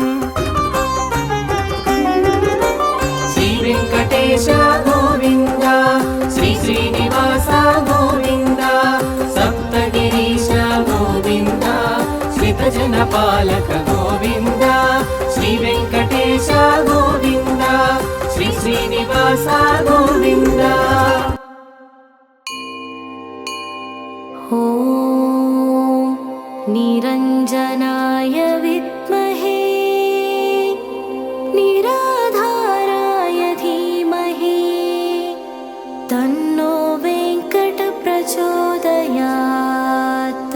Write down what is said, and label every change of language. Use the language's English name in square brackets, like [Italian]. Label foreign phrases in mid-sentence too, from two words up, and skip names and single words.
[Sanskrit] శ్రీ వెంకటేశ గోవింద శ్రీ శ్రీనివాస గోవింద సప్తగిరీశ గోవింద శ్రీతజన పాలక గోవింద శ్రీ వెంకటేశ గోవింద శ్రీ శ్రీనివాస గోవింద. ॐ निरञ्जनाय विद्महे निराधाराय धीमहि तन्नो वेङ्कट प्रचोदयात्.